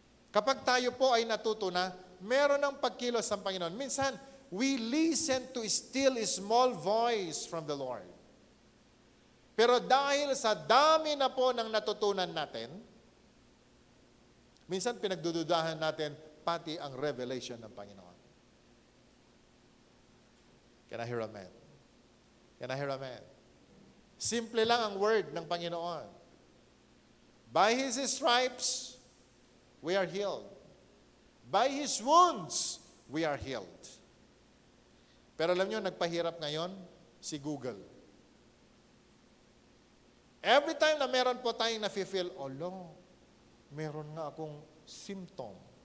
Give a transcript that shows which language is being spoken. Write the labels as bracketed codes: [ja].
[tl] Kapag tayo po ay natuto na, meron ng pagkilos ng Panginoon. Minsan, [en] we listen to still small voice from the Lord. [tl] Pero dahil sa dami na po ng natutunan natin, minsan pinagdududahan natin pati ang revelation ng Panginoon. [en] Can I hear amen? Can I hear amen? [tl] Simple lang ang word ng Panginoon. [en] By His stripes, we are healed. By His wounds, we are healed. [tl] Pero alam nyo, nagpahirap ngayon si Google. [en] Every time [tl] na meron po tayong nafe-feel, meron nga akong symptom.